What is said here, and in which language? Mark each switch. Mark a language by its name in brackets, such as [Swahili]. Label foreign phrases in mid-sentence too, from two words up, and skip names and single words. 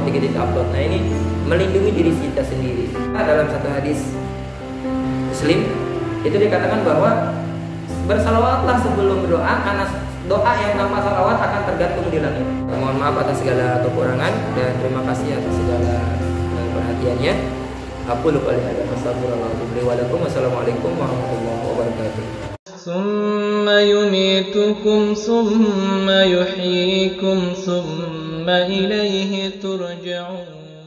[Indonesian] Nah ini melindungi diri kita sendiri. Dalam satu hadis Muslim itu dikatakan bahwa bersalawatlah sebelum berdoa, karena doa yang tanpa salawat akan tergantung di langit. Mohon maaf atas segala kekurangan dan terima kasih atas segala perhatiannya. Aku lupa lihat. [Arabic] والسلام عليكم ورحمة الله وبركاته. ثم يميتكم ثم يحييكم ثم إليه ترجعون.